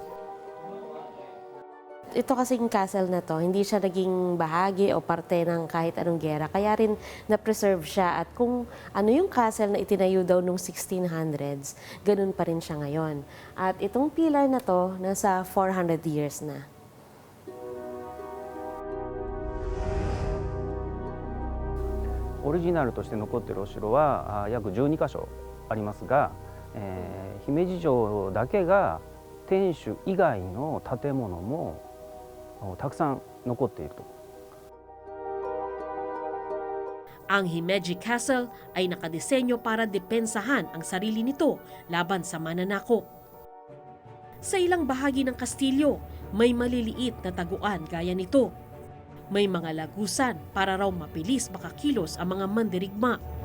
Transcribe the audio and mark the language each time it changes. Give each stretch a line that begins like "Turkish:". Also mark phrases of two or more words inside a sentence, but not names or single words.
Filipino: Ito kasing castle na to, hindi siya naging bahagi o parte ng kahit anong gera. Kaya rin na-preserve siya at kung ano yung castle na itinayo daw nung 1600s, ganun pa rin siya ngayon. At itong pillar na to, nasa 400 years na.
Japanese: オリジナルとして残っているお城は約12カ所ありますが、姫路城だけが天守以外の建物もたくさん残っていると。
Filipino: Ang Himeji Castle ay nakadesenyo para depensahan ang sarili nito laban sa mananakop. Sa ilang bahagi ng kastilyo, may maliliit na taguan gaya nito. May mga lagusan para raw mabilis makakilos ang mga mandirigma.